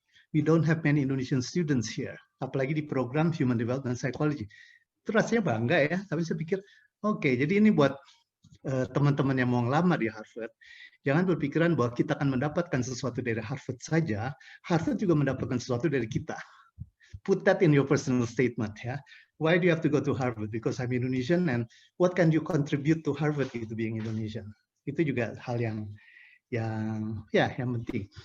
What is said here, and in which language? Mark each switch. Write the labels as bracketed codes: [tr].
[en] We don't have many Indonesian students here, [id] apalagi di program [en] Human Development Psychology. [id] itu rasanya bangga ya. Tapi saya pikir, oke, jadi ini buat teman-teman yang mau ngelamar di Harvard, jangan berpikiran bahwa kita akan mendapatkan sesuatu dari Harvard saja, Harvard juga mendapatkan sesuatu dari kita. [en] Put that in your personal statement ya. Why do you have to go to Harvard? Because I'm Indonesian, and what can you contribute to Harvard [id] itu [en] being Indonesian? [id] Itu juga hal yang penting.